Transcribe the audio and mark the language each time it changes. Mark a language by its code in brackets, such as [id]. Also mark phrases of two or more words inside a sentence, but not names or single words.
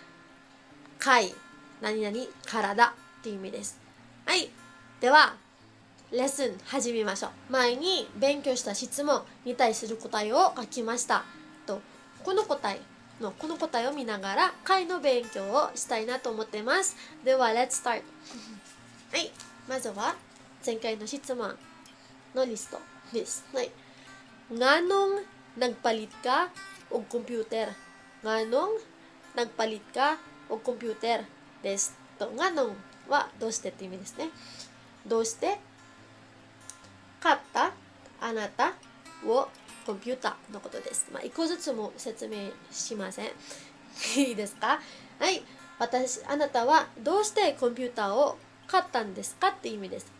[ja] 会、何々体という意味です。はい。ではレッスン始めましょう。前に勉強した質問に対する答えを書きました。この答えを見ながら会の勉強をしたいなと思っています。では、 [en] Let's start。 [ja] はい。まずは前回の質問のリストです。 [ceb] はい。Nganong nagpalit ka og computer? Nganong nagpalit ka og computer? [ja] です。Nganong はどうしてって意味ですね。どうして買ったあなたをコンピューターのことです。一個ずつも説明しません。いいですか？はい。あなたはどうしてコンピューターを買ったんですかって意味です。